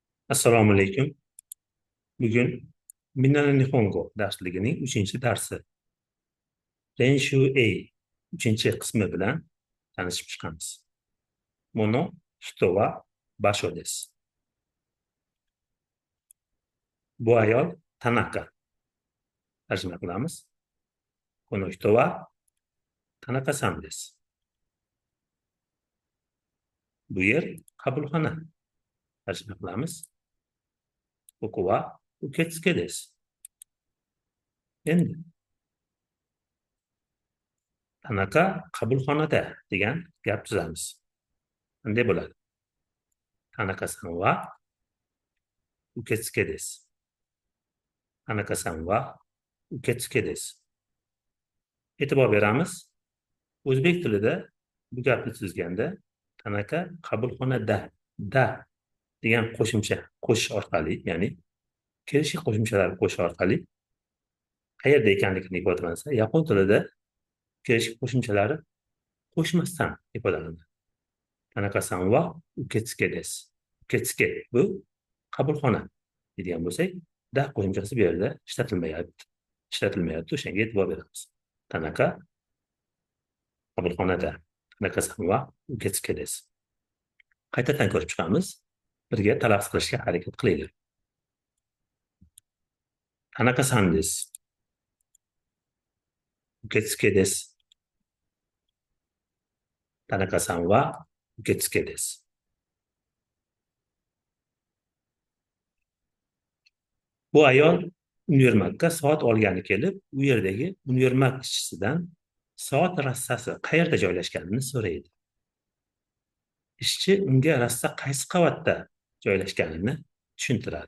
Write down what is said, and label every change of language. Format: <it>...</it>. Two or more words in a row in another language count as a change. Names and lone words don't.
<uz>Assalomu alaykum. Bugun Minna Nihongo darsligining 3-darsi Renshu A 3-qismi bilan tanishib chiqamiz.</uz> <ja>もの人は場所です.</ja> <uz>Bu ayol Tanaka. Tarjima qilamiz.</uz> <ja>この人は田中さんです.</ja> <uz>Bu yer qabulxona. Tarjima qilamiz.</uz> <ja>こくは受付です.</ja> <uz>Endi Tanaka qabulxonada degan gap tuzamiz. Qanday bo'ladi?</uz> <ja>田中さんは受付です. 田中さんは受付です.</ja> <uz>E'tibor beramiz. O'zbek tilida bu gapni tuzganda Tanaka qabulxonada da degan qo'shimcha qo'shish orqali, ya'ni kelishli qo'shimchalarni qo'shish orqali qayerda ekanligini ifodalansa, yapon tilida kelishli qo'shimchalari qo'shmasdan ifodalanadi.</uz> <ja>田中さんは受付です.</ja> <uz>Uketsuke bu qabulxona deydigan bo'lsak, da qo'shimchasi bu yerda ishlatilmayapti. O'shanga e'tibor beramiz. Tanaka qabulxonada.</uz> <ja>田中さんは受付です.</ja> <uz>Qaytadan ko'rib chiqamiz. Birga talaffuz qilishga harakat qilaylik.</uz> <ja>田中さんです。受付です. 田中さんは受付です.</ja> <uz>Bu ayol univermagga soat olgani kelib, u yerdagi univermag ishchisidan soat rassasi qayerda joylashganini so'raydi. Ishchi unga rassa qaysi qavatda joylashganini tushuntiradi.</uz>